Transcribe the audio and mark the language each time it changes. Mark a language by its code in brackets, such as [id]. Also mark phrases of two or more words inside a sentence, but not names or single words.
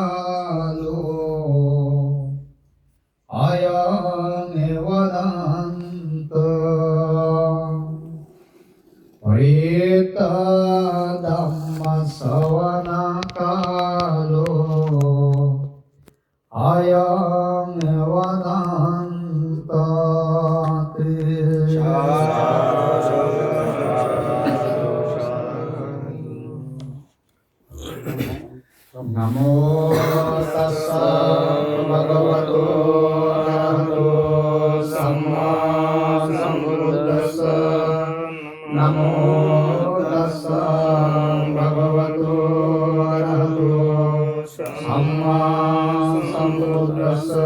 [pi] කාලෝ අයං වදන්ත පරේත ධම්ම ශ්‍රවණ කාලෝ අයං වදන්තාති නමෝ තස්ස භගවතු අරහතෝ සම්මා සම්බුද්දස්ස නමෝ තස්ස භගවතු අරහතෝ සම්මා සම්බුද්දස්ස